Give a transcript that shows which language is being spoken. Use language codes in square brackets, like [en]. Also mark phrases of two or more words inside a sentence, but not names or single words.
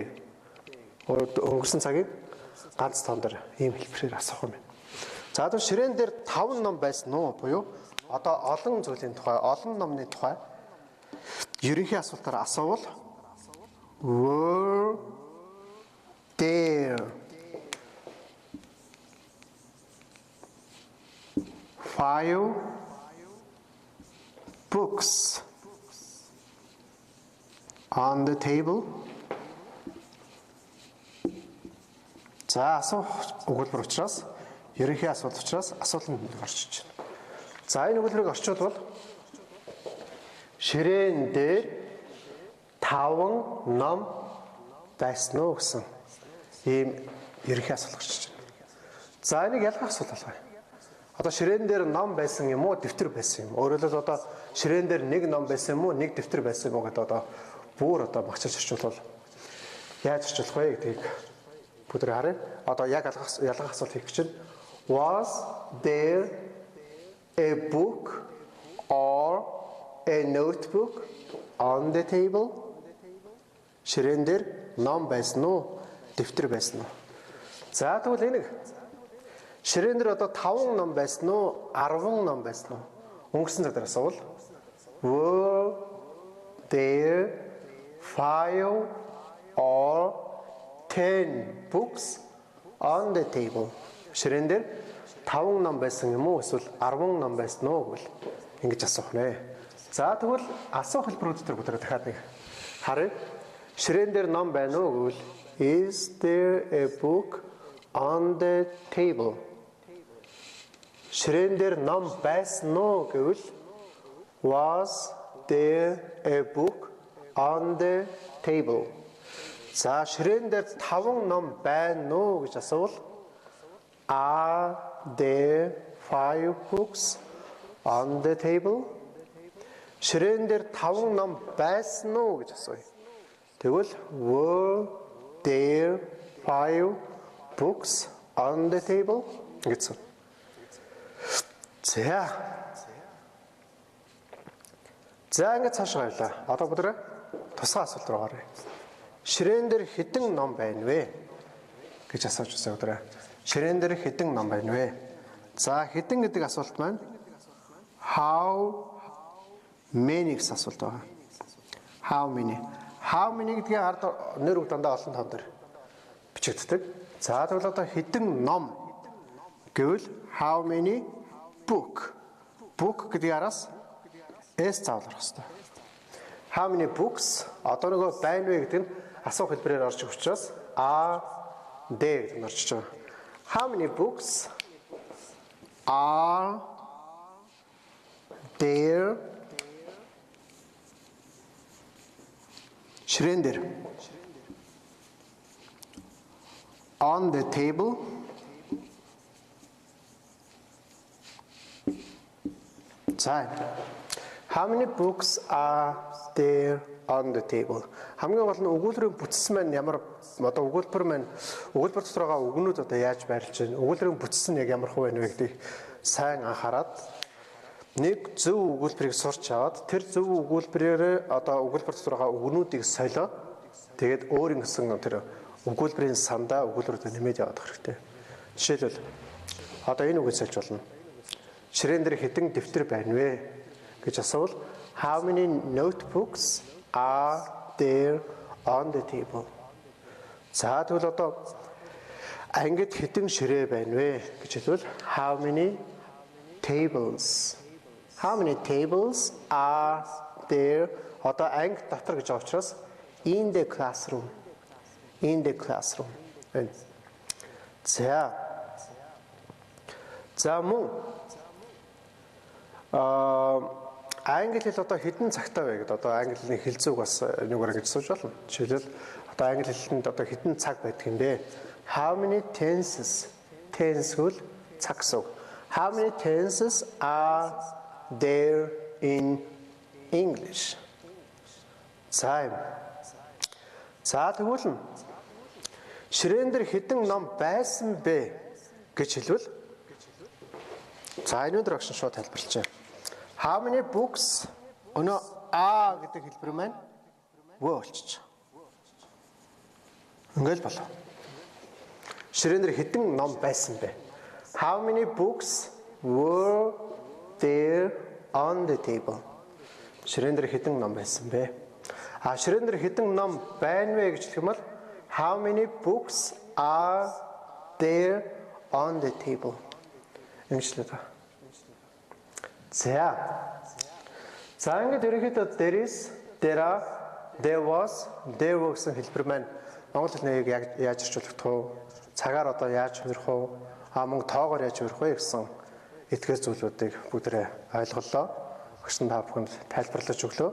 [mn] Өнгөрсөн цагийн ганц тоон дээр ийм хэлбэрээр асуух юм байна. За одоо ширээн дээр 5 ном байсан уу буюу одоо олон зүйлийн тухай, олон номны тухай ерөнхий асуултаар асуувал [en] were there 5 books on the table? [mn] За асуух өгүүлбэр учраас ерөнхий асуулт учраас асуулт нь орчиж байна. За энэ өгүүлбэрийг орчуулбал ширээн дээр 5 ном байсан уу гэсэн ийм ерөнхий асуулт орчиж байна. За энийг ялгах асуулт байна. Одоо ширээн дээр ном байсан юм уу, дэвтэр байсан юм уу? Өөрөөр хэлбэл одоо ширээн дээр нэг ном байсан юм уу, нэг дэвтэр байсан юм уу гэдэг одоо бүр одоо багчилж орчуулбал яаж орчуулах вэ гэдгийг бүдрээ харъя. Одоо яг ялгах асуулт хийх чинь [en] was there a book or a notebook on the table? [mn] Ширээн дээр ном байсан уу, дэвтэр байсан уу? За тэгвэл энийг ширээн дээр одоо 5 ном байсан уу, 10 ном байсан уу? Өнгөрсөн цаг дээр асуувал [en] were there 5 or 10 books on the table? [mn] Ширээн дээр 5 ном байсан юм уу эсвэл 10 ном байсан уу гэвэл ингэж асуух нэ. За тэгвэл асуух хэлбэрүүд дээр бүгд дахиад нэг харъя. Ширээн дээр ном байна уу гэвэл [en] is there a book on the table? [mn] Ширээн дээр ном байсан уу гэвэл [en] was there a book on the table? [mn] За ширээн дээр 5 ном байна уу гэж асуувал [en] are there 5 books on the table? [mn] Ширээн дээр 5 ном байсан уу гэж асууя. [en] Тэгвэл were there 5 books on the table? [mn] Гэсэн. За ингэж цаашаа явлаа. Одоо бүгд тусгай асуулт руу гаръя. Ширээн дээр хэдэн ном байна вэ гэж асууж байна бүгд. Ширээн дээр хэдэн ном байна вэ? За хэдэн гэдэг асуулт маань [en] how many [mn] гэсэн асуулт байна. [en] How many? How many [mn] гэдгийг ард нэр үг дандаа олон тоон дээр бичигддэг. За тэгвэл одоо хэдэн ном гэвэл [en] how many book? [mn] Book гэдэг араас S заавал орох хэрэгтэй. [en] How many books? [mn] Одоо нөгөө байна вэ гэдэг нь асуух хэлбэрээр орж ирэх учраас [en] are there [mn] гэдэг нь орчиж байгаа. [en] How many books are there? [mn] Ширээн дээр [en] on the table. За how many books are there on the table? [mn] Хамгийн гол нь өгүүлбэрийн бүтц маань ямар одоо өгүүлбэр маань өгүүлбэр дотор байгаа үгнүүд одоо яаж байрлаж байна? Өгүүлбэрийн бүтц нь яг ямар хувь байна вэ гэдгийг сайн анхаарад нэг зөв өгүүлбэрийг сурч аваад тэр зөв өгүүлбэрээр одоо өгүүлбэр дотор байгаа үгнүүдийг солиод тэгээд өөр ингэсэн тэр өгүүлбэрийн сандаа өгүүлбэрүүд нэмээд яваад хэрэгтэй. Жишээлбэл одоо энэ үгийг сольж болно. Ширээн дээр хэдэн дэвтэр байна вэ гэж асуувал [en] how many notebooks are there on the table? [mn] За тэгвэл одоо ангид хэдэн ширээ байна вэ гэж хэлвэл [en] how many tables? How many tables are there? [mn] Одоо анги дотор гэж байгаа учраас [en] in the classroom. In the classroom. [mn] За мөн англи хэл одоо хэдэн цагтаа вэ гэдэг одоо англи хэлний хэлцүүг бас нэггээр ингэж сууж болно. Жишээлбэл одоо англи хэлэнд одоо хэдэн цаг байдаг юм бэ? [en] How many tenses? Tense [mn] гэвэл цаг гэсэн. [en] How many tenses are there in English? [mn] За тэгвэл ширээн дээр хэдэн ном байсан бэ гэж хэлвэл за энэ өдөр агшин шууд тайлбарлаж байна. [en] How many books [mn] өнөө гэдэг хэлбэр маань were болчих. Ингээл болоо. Ширээн дээр хэдэн ном байсан бэ? [en] How many books were there on the table? [mn] Ширээн дээр хэдэн ном байсан бэ? Ширээн дээр хэдэн ном байна вэ гэж хэлэх юм бол [en] how many books are there on the table? [mn] Ингэжлээ та. За ингээд ерөнхийдөө [en] there is, there are, there was, there were [mn] гэсэн хэлбэр маань монгол хэлнийг яаж орчуулах вэ? Цагаар одоо яаж хувирах вэ? Мөн тоогоор яаж хувирах вэ гэсэн эдгээр зүйлүүдийг бүгдээ ойлголоо. Багш нь та бүхэнд тайлбарлаж өглөө.